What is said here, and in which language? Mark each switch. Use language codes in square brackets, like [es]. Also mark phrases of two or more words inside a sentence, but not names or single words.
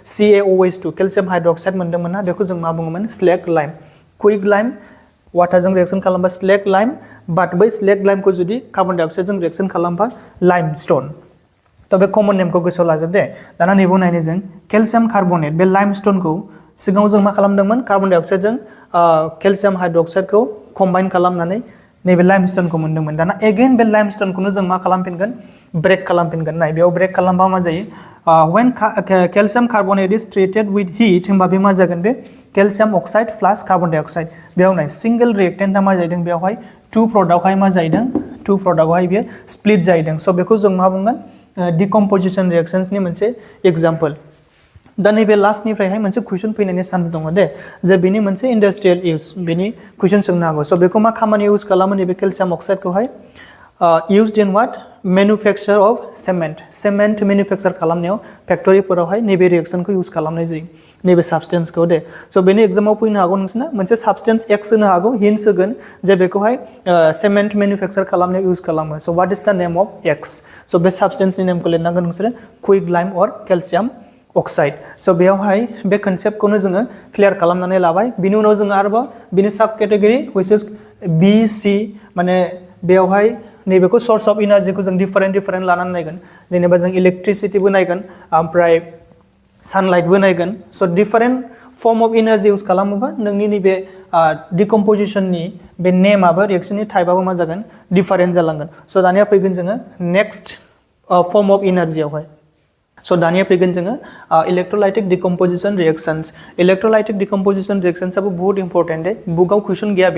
[brx] CaOH2 [en] calcium hydroxide [brx] मोन्दोंमोन ना बेखौ जों मा बुङोमोन [en] slake lime quick lime waterजों [brx] रिएक्शन खालामबा [en] slake lime but [brx] बै [en] slake limeखौ [brx] जुदि [en] carbon dioxideजों [brx] रिएक्शन खालामबा लाइमस्टोन तो बे [en] common nameखौ [brx] गोसोआव लाजोब दे दाना नैबाव नायनो जों [en] calcium carbonate [brx] बे लाइमस्टोनखौ सिगाङाव जों मा खालामदोंमोन [en] carbon dioxideजों calcium hydroxideखौ combine [brx] खालामनानै नैबे लाइमस्टोनखौ मोन्दोंमोन दाना एगेन बे लाइमस्टोनखौनो जों मा खालामफिनगोन ब्रेक खालामफिनगोन नाय बेयाव ब्रेक खालामबा मा जायो [en] when calcium carbonate is treated with heat [brx] होमबा बे मा जागोन बे [en] calcium oxide plus carbon dioxide [brx] बेयाव नाय [en] single reactantआ [brx] मा जादों बेयावहाय 2 प्रडाक्टआवहाय मा जादों 2 प्रडाक्टआवहाय बेयो स्प्लिट जादों सो बेखौ जों मा बुंगोन [en] decomposition reactionsनि [brx] मोनसे एग्जांपल दा नैबे लास्टनिफ्रायहाय मोनसे कुइसन फैनायनि चान्स दङ दे जे बेनि मोनसे [en] industrial use [brx] बेनि कुइसन सोंनो हागौ सो बेखौ मा खामानि इउज खालामो नैबे [en] calcium oxideखौहाय used in what manufacture of cement manufacture [brx] खालामनायाव फेक्टरिफोरावहाय नैबे [en] reactionखौ use [brx] खालामनाय जायो नैबे साबस्टेन्सखौ दे सो बेनि एग्जामाव फैनो हागौ नोंसोरना मोनसे [en] substance X [brx] होनो हागौ हिन्स होगोन जे बेखौहाय [en] cement manufacture [brx] खालामनायाव इउज खालामो [en] so what is the name of X so [brx] बे साबस्टेन्सनि नेमखौ लिरनांगोन नोंसोरो [en] quick lime or calcium oxide so [brx] बेयावहाय बे कन्सेप्टखौनो जोङो क्लियार खालामनानै लाबाय बिनि उनाव जोङो आरोबाव बिनि [en] sub category which is B C [brx] माने बेयावहाय नैबेखौ [en] source of energyखौ [brx] जों डिफरेन्ट लानानै नायगोन जेनेबा जों इलेक्ट्रिसिटीबो नायगोन ओमफ्राय सानलाइटबो नायगोन [en] so different form of energy use [brx] खालामोबा नोंनि नैबे डिकम्पोजिशननि बे नेमाबो रिएक्शननि टाइपआबो मा जागोन डिफरेन्ट जालांगोन सो दानिया फैगोन जोङो [en] next form of energyआवहाय so [brx] दानिया फैगोन जोङो [en] electrolytic decomposition reactions electrolytic decomposition reactionsआबो [brx] बहुत इम्पोर्टेन्ट दे बुकआव कुइसन गैया